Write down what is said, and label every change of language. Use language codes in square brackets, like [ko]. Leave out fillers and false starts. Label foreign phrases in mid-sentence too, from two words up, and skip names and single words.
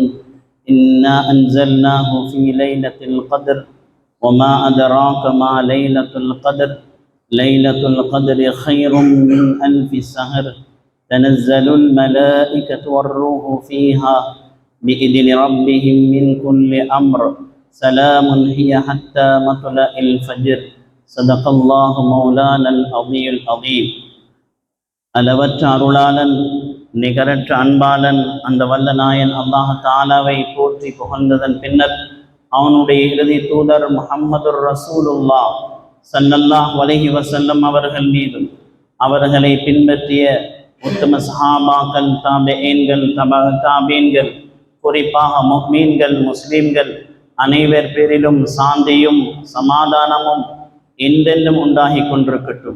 [ar] إنا أنزلناه في ليلة القدر وما أدراك ما ليلة القدر ليلة القدر خير من ألف شهر تنزل الملائكة والروح فيها بإذن ربهم من كل أمر سلام هي حتى مطلع الفجر صدق الله مولانا العظيم العظيم. [ta] அளவற்ற அருளாளன் நிகரற்ற அன்பாளன் அந்த வல்ல நாயன் அல்லாஹ் தஆலாவை போற்றி புகழ்ந்ததன் பின்னர் அவனுடைய இறுதி தூதர் [ar] محمد رسول الله صلى الله عليه وسلم [ta] அவர்கள் மீதும் அவர்களை பின்பற்றிய உத்தம சஹாபாக்கள், தாபிஈன்கள், தாபீன்கள், குறிப்பாக முஃமின்கள், முஸ்லிம்கள் அனைவர் பேரிலும் சாந்தியும் சமாதானமும் என்றென்றும் உண்டாகி கொண்டிருக்கட்டும்.